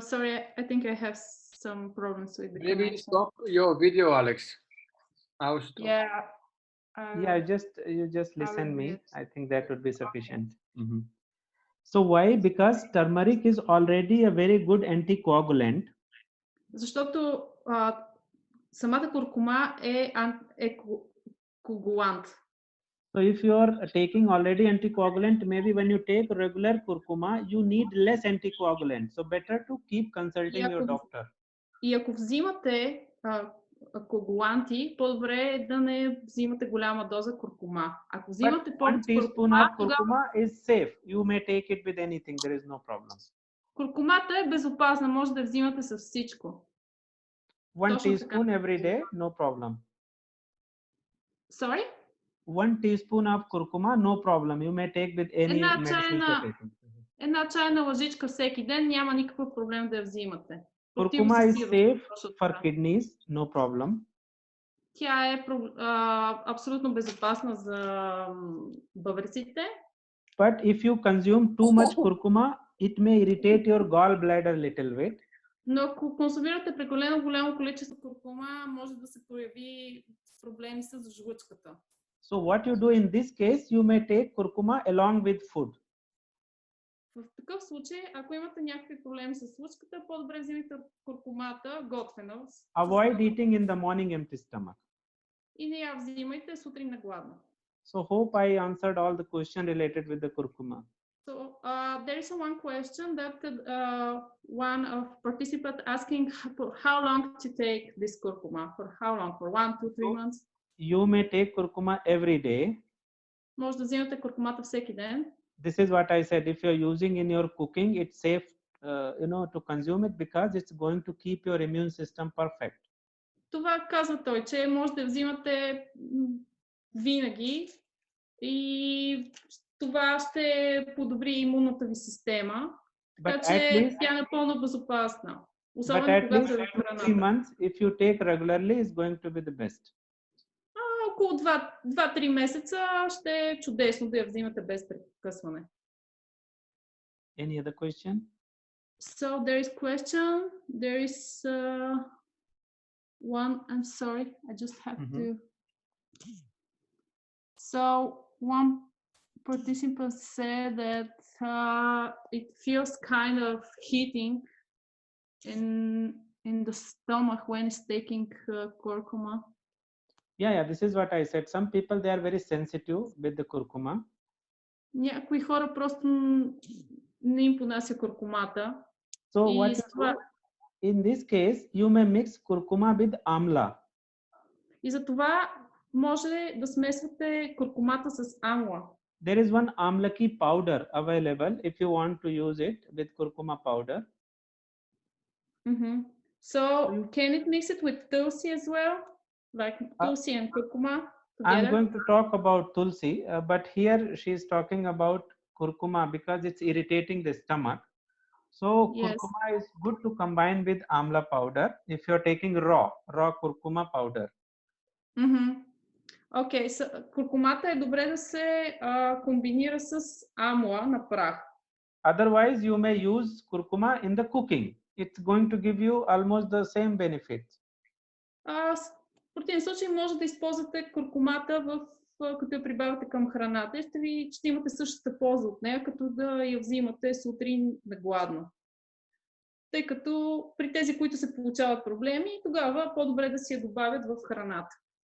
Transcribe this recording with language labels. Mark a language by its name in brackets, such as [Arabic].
[English] Sorry, I think I have some problems with the Maybe connection. stop your video, Alex. I'll stop. Yeah. Yeah, you just listen will me. mute. I think that would be sufficient. So why? Because turmeric is already a very good anticoagulant. [Bulgarian] Защото самата куркума е коагулант. [English] So if you are taking already anticoagulant, maybe when you take regular curcuma, you need less anticoagulant. So better to keep consulting your doctor. [Bulgarian] И ако взимате коагуланти, по-добре е да не взимате голяма доза куркума. Ако взимате [English] One teaspoon of curcuma is safe. You may take it with anything. There is no problem. [Bulgarian] Куркумата е безопасна, може да я взимате с всичко. [English] One teaspoon every day, no problem. Sorry? 1 teaspoon of curcuma, no problem. You may take with any medicine you're taking. [Bulgarian] Една чайна лъжичка всеки ден, няма никакъв проблем да я взимате. [English] Curcuma is safe for kidneys, no problem. [Bulgarian] Тя е абсолютно безопасна за бъбреците. [English] But if you consume too much curcuma, it may irritate your gallbladder little bit. [Bulgarian] Но ако консумирате прекалено голямо количество куркума, може да се появи проблеми с жлъчката. [English] So what you do in this case, you may take curcuma along with food. [Bulgarian] В такъв случай, ако имате някакви проблеми с жлъчката, по-добре взимайте куркумата готвена. [English] Avoid eating in the morning empty stomach. [Bulgarian] И не я взимайте сутрин на гладно. [English] So hope I answered all the question related with the curcuma. So there is one question that one of participants asking how long to take this curcuma, for how long, for 1, 2, 3 months? You may take curcuma every day. [Bulgarian] Може да взимате куркумата всеки ден. [English] This is what I said. If you're using in your cooking, it's safe, to consume it because it's going to keep your immune system perfect. [Bulgarian] Това казва той, че може да взимате винаги и това ще подобри имунната ви система. Така че тя е напълно безопасна. Особено когато е в храната. [English] 3 months, if you take regularly, is going to be the best. [Bulgarian] Около 2-3 месеца ще е чудесно да я взимате без прекъсване. [English] Any other question? So there is question. There is one. I'm sorry. I just have to. So one participant said that it feels kind of heating in the stomach when it's taking curcuma. Yeah, this is what I said. Some people, they are very sensitive with the curcuma. [Bulgarian] Някои хора просто не им понася куркумата. [English] So what you do, in this case, you may mix curcuma with amla. [Bulgarian] И за това може да смесвате куркумата с амла. [English] There is one amlaki powder available if you want to use it with curcuma powder. So can it mix it with tulsi as well? Like tulsi and curcuma? I'm together? going to talk about tulsi, but here she is talking about kurkuma because it's irritating the stomach. So Yes. kurkuma is good to combine with amla powder if you're taking raw kurkuma powder. [Bulgarian] Окей, куркумата е добре да се комбинира с амла на прах. [English] Otherwise, you may use kurkuma in the cooking. It's going to give you almost the same benefits. [Bulgarian] В противен случай може да използвате куркумата като я прибавите към храната и ще имате същата полза от нея, като да я взимате сутрин на гладно. Тъй като при тези, които се получават проблеми, тогава по-добре да си я добавят в храната.